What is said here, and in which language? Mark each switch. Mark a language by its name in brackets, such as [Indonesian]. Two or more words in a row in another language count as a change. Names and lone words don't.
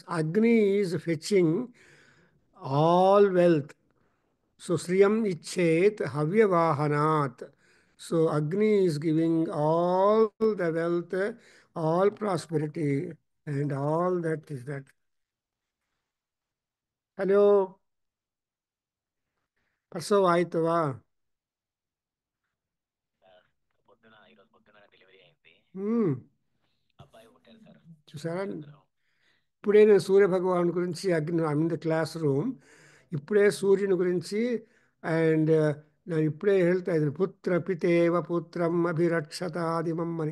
[English] Agni is fetching all wealth. [Sanskrit] So श्रियम् इच्छेत् हव्यवाहनात्. [English] So Agni is giving all the wealth, all prosperity, and all that is that. Hello, [Kannada] ಪ್ರಸವ ಆಯ್ತವಾ? [Telugu] చూసారా? ఇప్పుడే నేను సూర్య భగవాన్ గురించి [English] I'm in the class room. [Telugu] ఇప్పుడే సూర్యుని గురించి అండ్ నేను ఇప్పుడే [Kannada] ಹೇಳ್ತಾ ಇದ್ದೀನಿ, [Sanskrit] పుత్ర పితేవ పుత్రం అభిరక్షతాదిమం [Telugu] అని.